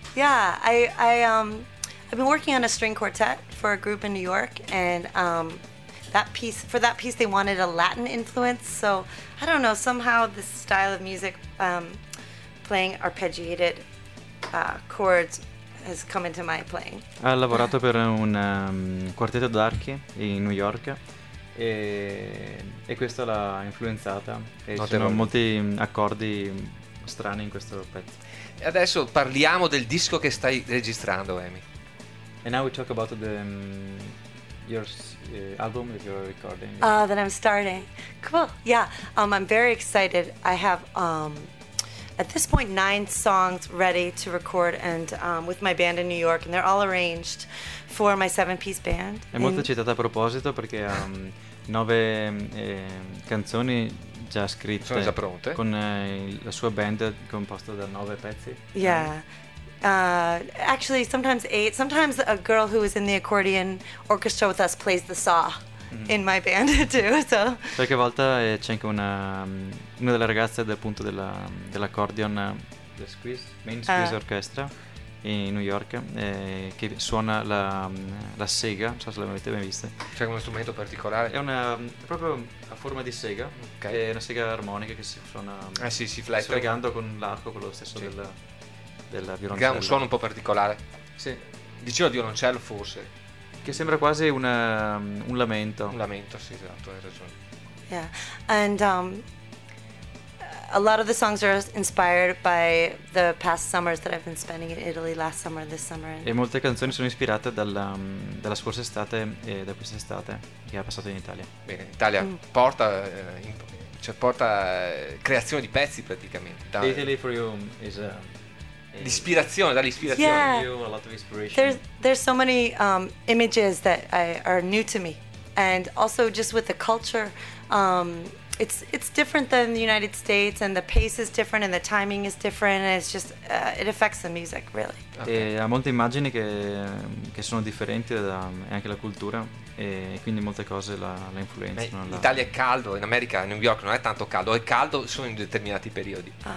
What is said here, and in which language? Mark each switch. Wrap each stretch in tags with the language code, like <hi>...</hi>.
<en>Yeah, I've been working on a string quartet for a group in New York, and that piece they wanted a Latin influence, so I don't know, somehow this style of music, playing arpeggiated chords, has come into my playing.</en> <it>Ha lavorato per un quartetto d'archi in New York e questo l'ha influenzata e ci sono molti accordi strani in questo pezzo. E adesso parliamo del disco che stai registrando, Amy.</it> <en>And now we talk about the your album that you're recording. That I'm starting. Cool. Yeah. I'm very excited. I have at this point 9 songs ready to record and with my band in New York, and they're all arranged for my 7-piece band.</en> <it>È molto eccitata a proposito perché ha 9 canzoni già scritte. Sono già pronte. Con la sua band composta da 9 pezzi.</it> <en>Yeah. Actually, sometimes 8. Sometimes a girl who is in the accordion orchestra with us plays the saw in my band too. So.</en> <it>Qualche volta c'è anche una delle ragazze del punto dell'accordion,</it> <en>the squeeze, main squeeze orchestra in New York,</en> <it>che suona la sega. Non so se l'avete mai vista. C'è uno strumento particolare. È una proprio a forma di sega. Okay. È una sega armonica che si suona. Ah sì, si flette. Sfregando con l'arco, quello stesso sì. Del violoncello. Che ha un suono un po' particolare. Sì. Dicevo violoncello forse. Che sembra quasi un lamento. Un lamento, sì, esatto, hai ragione.</it> <en>Yeah, and a lot of the songs are inspired by the past summers that I've been spending in Italy, last summer, this summer.</en> <it>E molte canzoni sono ispirate dalla scorsa estate e da questa estate che ha passato in Italia. Bene, Italia porta porta creazione di pezzi praticamente.</it> <en>Italy for you is</en> <it>l'ispirazione, dall'ispirazione.</it> <en>Yeah. A lot of inspiration. There's so many images that are new to me, and also just with the culture, it's different than the United States, and the pace is different, and the timing is different, and it's just it affects the music really. Okay.</en> <it>E ha molte immagini che sono differenti e anche la cultura, e quindi molte cose la influenzano. L'Italia è caldo, in America, New York non è tanto caldo, è caldo solo in determinati periodi.</it>